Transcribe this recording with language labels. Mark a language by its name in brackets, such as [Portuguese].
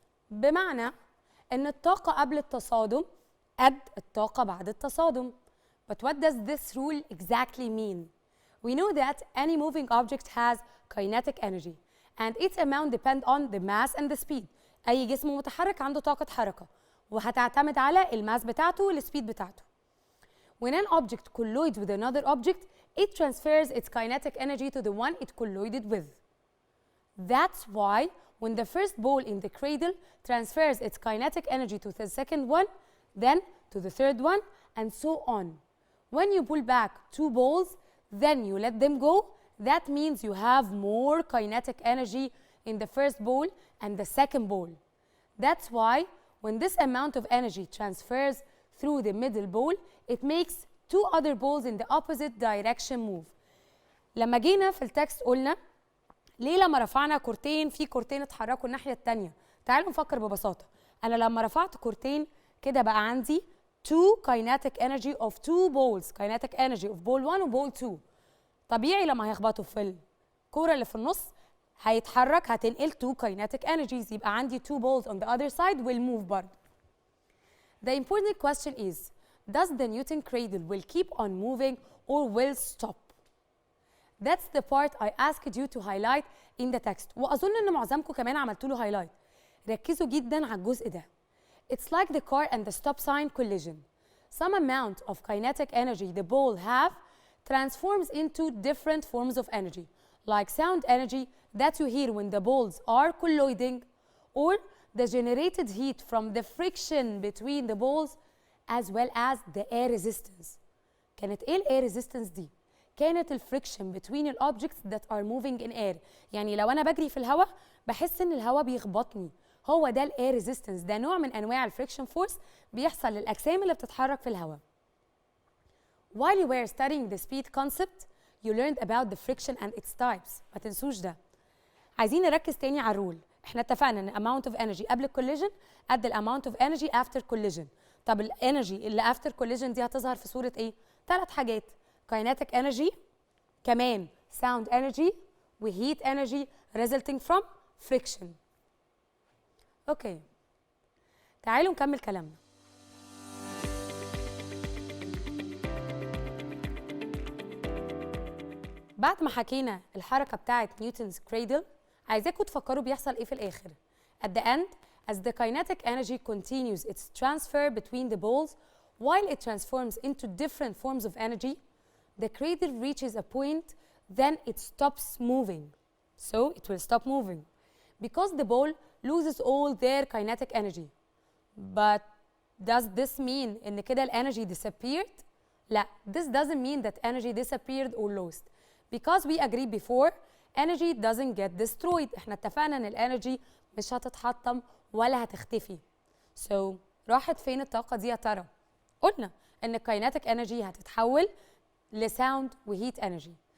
[Arabic] بمعنى ان الطاقة قبل التصادم قد الطاقة بعد التصادم. [English] But what does this rule exactly mean? We know that any moving object has kinetic energy and its amount depend on the mass and the speed. [Arabic] أي جسم متحرك عنده طاقة حركة وهتعتمد على الماس بتاعته والسبيد بتاعته. [English] When an object collides with another object, it transfers its kinetic energy to the one it collided with. That's why when the first ball in the cradle transfers its kinetic energy to the second one, then to the third one, and so on. When you pull back two balls, then you let them go, that means you have more kinetic energy in the first ball and the second ball. That's why when this amount of energy transfers through the middle ball, it makes two other balls in the opposite direction move. [Arabic] لما جينا في التكست قلنا ليه لما رفعنا كورتين في كورتين اتحركوا الناحية التانية؟ تعالوا نفكر ببساطة. أنا لما رفعت كورتين كده بقى عندي [English] two kinetic energy of two balls, kinetic energy of ball 1 و ball 2. [Arabic] طبيعي لما هيخبطوا في الكورة اللي في النص هيتحرك هتنقل two kinetic energies يبقى عندي [English] two balls on the other side will move [Arabic] برضه. [English] The important question is, does the Newton cradle will keep on moving or will stop? That's the part I asked you to highlight in the text. [Arabic] وأظن إن معظمكم كمان عملتوا له highlight. ركزوا جدا على الجزء ده. [English] It's like the car and the stop sign collision. Some amount of kinetic energy the ball have transforms into different forms of energy, like sound energy that you hear when the balls are colliding, or the generated heat from the friction between the balls, as well as the air resistance. [Arabic] كانت ايه الاير ريزيستنس دي؟ كانت الفريكشن [English] between the objects that are moving in air. [Arabic] يعني لو انا بجري في الهواء بحس ان الهواء بيخبطني، هو ده الاير ريزيستنس، ده نوع من انواع الفريكشن فورس بيحصل للاجسام اللي بتتحرك في الهواء. [English] While you were studying the speed concept, you learned about the friction and its types. [Arabic] ما تنسوش ده. عايزين نركز تاني على الرول. احنا اتفقنا ان [English] amount of energy قبل الكوليجن قد amount of energy after collision. [Arabic] طب الانرجي اللي after collision دي هتظهر في صورة ايه؟ 3 حاجات. [English] kinetic energy، كمان sound energy و heat energy resulting from friction. Okay. [Arabic] تعالوا نكمل كلامنا. بعد ما حكينا الحركة بتاعت نيوتنز كريدل، عايزاكم تفكروا بيحصل ايه في الآخر. [English] At the end, as the kinetic energy continues its transfer between the balls, while it transforms into different forms of energy, the cradle reaches a point, then it stops moving. So it will stop moving because the ball loses all their kinetic energy. But does this mean [Arabic] إن كده الانرجي [English] disappeared؟ لا, this doesn't mean that energy disappeared or lost. Because we agreed before, energy doesn't get destroyed. [Arabic] احنا اتفقنا ان الانرجي مش هتتحطم ولا هتختفي. So راحت فين الطاقة دي يا ترى؟ قلنا ان kinetic energy هتتحول لsound و heat energy.